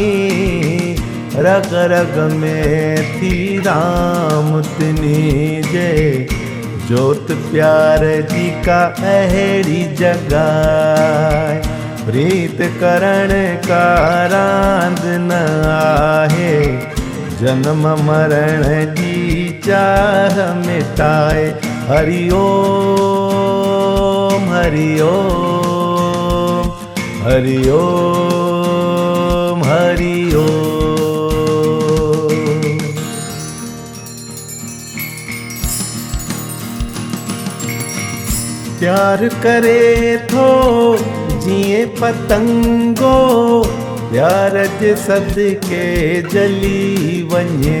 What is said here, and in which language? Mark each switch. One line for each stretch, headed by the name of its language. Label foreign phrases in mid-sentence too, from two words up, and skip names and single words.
Sindhi: रग रग में थी राम तिनी जे जोत प्यार जी का अहिड़ी जगाए। प्रीत करण का रांद न आहे जन्म मरण जी चाह मिटाए।
Sanskrit: हरि ओम हरि ओम हरि ओम हरि ओम।
Sindhi: प्यार करे थो जिए पतंगो प्यार जे सदके जली वञे।